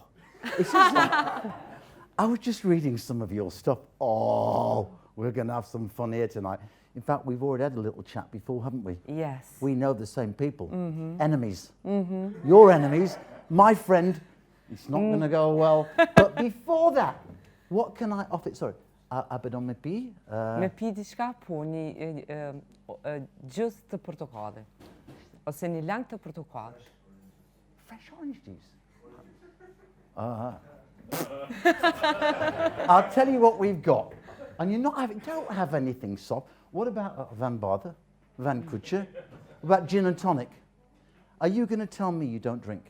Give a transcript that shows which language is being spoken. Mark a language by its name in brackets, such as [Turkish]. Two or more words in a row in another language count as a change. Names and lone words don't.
[English] It's just like, I was just reading some of your stuff. Oh, we're going to have some fun here tonight. In fact, we've already had a little chat before, haven't we? Yes. We know the same people. Enemies. Your enemies. My friend. It's not going to go well. But before that, what can I offer? Sorry. [Albanian] Abedon me pi? Me pi diçka po një gjys të portokallit ose një lang të portokallit. [English] Fresh orange juice. I'll tell you what we've got. And you're not having, don't have anything soft. What about Van Barthe, Van Kutcher? What about gin and tonic? Are you going to tell me you don't drink?